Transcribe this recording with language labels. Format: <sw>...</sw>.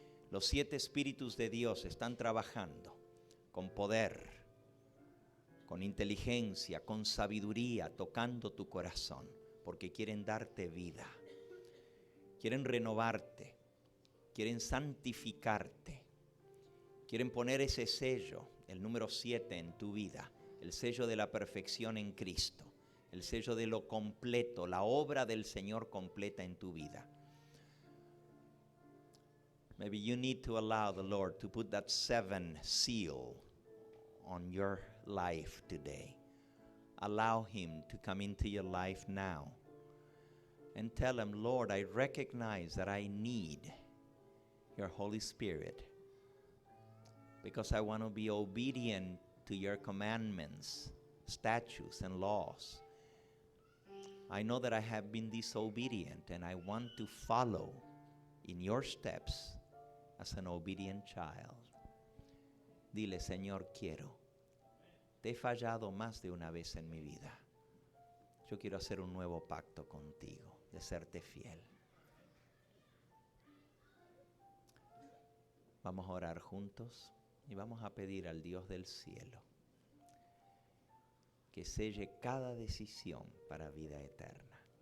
<es>Los 7 espíritus de Dios están trabajando con poder, con inteligencia, con sabiduría, tocando tu corazón, porque quieren darte vida, quieren renovarte, quieren santificarte, quieren poner ese sello, el número 7 en tu vida, el sello de la perfección en Cristo, el sello de lo completo, la obra del Señor completa en tu vida.</es> <en>Maybe you need to allow the Lord to put that 7 seal on your life today. Allow Him to come into your life now and tell Him, Lord, I recognize that I need your Holy Spirit because I want to be obedient to your commandments, statutes, and laws. I know that I have been disobedient and I want to follow in your steps as an obedient child.</en> <es>Dile, Señor, quiero. Te he fallado más de una vez en mi vida. Yo quiero hacer un nuevo pacto contigo, de serte fiel. Vamos a orar juntos y vamos a pedir al Dios del cielo que selle cada decisión para vida eterna.</es>